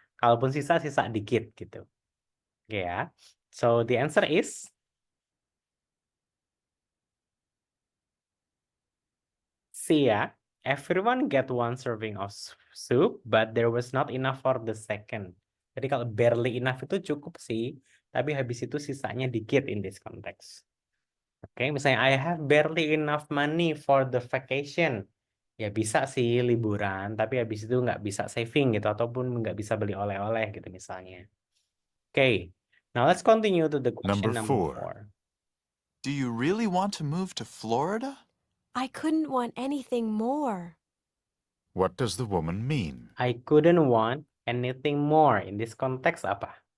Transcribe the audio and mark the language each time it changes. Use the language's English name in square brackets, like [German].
[Indonesian] Kalaupun sisa dikit gitu. Oke ya. [English] So the answer is C [Indonesian] ya. [English] Everyone get one serving of soup, but there was not enough for the second. [Indonesian] Jadi kalau barely enough itu cukup sih, tapi habis itu sisanya dikit in this context. Oke, misalnya [English] I have barely enough money for the vacation. [Indonesian] Ya bisa sih liburan, tapi habis itu nggak bisa saving gitu, ataupun nggak bisa beli oleh-oleh gitu misalnya. [English] Oke, now let's continue to the question number 4. Do you really want to move to Florida? I couldn't want anything more. What does the woman mean? I couldn't want anything more. In this context apa?